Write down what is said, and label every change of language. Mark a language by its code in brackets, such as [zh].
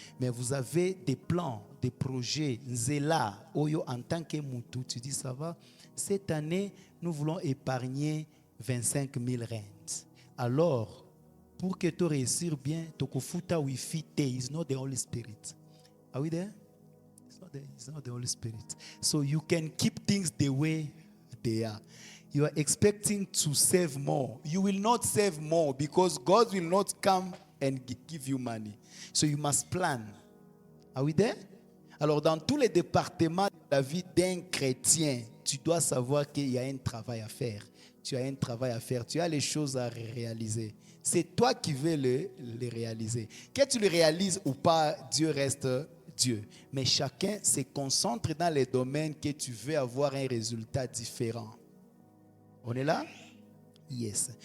[fr] Mais vous avez des plans, des projets. Zéla, Oyo, en tant que Moutou, tu dis ça va. Cette année, nous voulons épargner 25 000 rentes. Alors, pour que tu réussisses bien, Tokofuta Wi-Fi [en] is not the Holy Spirit. Are we there? It's not the Holy Spirit. So you can keep things the way they are. You are expecting to save more. You will not save more because God will not come and give you money. So you must plan. Are we there? [fr] Alors dans tous les départements de la vie d'un chrétien, tu dois savoir qu'il y a un travail à faire. Tu as un travail à faire. Tu as les choses à réaliser. C'est toi qui veux les réaliser. Que tu le réalises ou pas, Dieu reste Dieu. Mais chacun se concentre dans les domaines que tu veux avoir un résultat différent. On est là? [en] Yes.